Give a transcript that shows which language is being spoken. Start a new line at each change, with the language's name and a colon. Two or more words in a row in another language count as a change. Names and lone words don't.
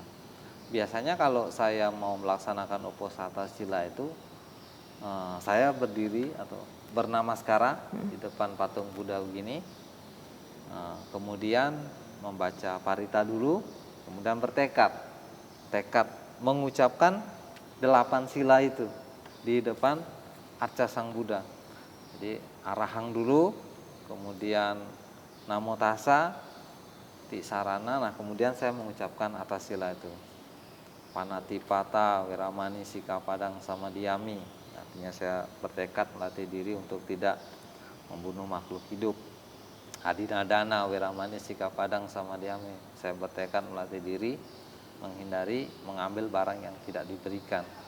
Indonesian: Biasanya kalau saya mau melaksanakan Uposatha Sila itu saya berdiri atau bernamaskara di depan patung Buddha begini, kemudian membaca parita dulu, kemudian bertekad mengucapkan 8 sila itu di depan arca Sang Buddha. Jadi arahang dulu, kemudian
Pali: namo tassa,
Indonesian: sarana. Nah, kemudian saya mengucapkan atas sila itu.
Pali: Panatipata, Weramani, Sikapadang, Samadhyami.
Indonesian: Artinya saya bertekad melatih diri untuk tidak membunuh makhluk hidup.
Pali: Adinadana, Weramani, Sikapadang, Samadhyami.
Indonesian: Saya bertekad melatih diri menghindari mengambil barang yang tidak diberikan.